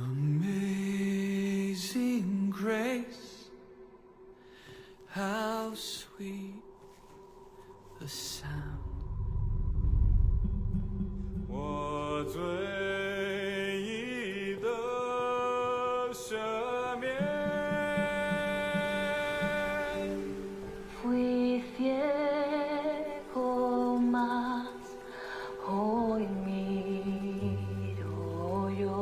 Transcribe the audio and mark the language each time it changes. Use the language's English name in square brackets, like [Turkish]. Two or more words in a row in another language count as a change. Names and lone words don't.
[English] Amazing grace, how sweet the sound. [Chinese] 我最意的赦免。 [Spanish] Fui ciego, mas hoy miro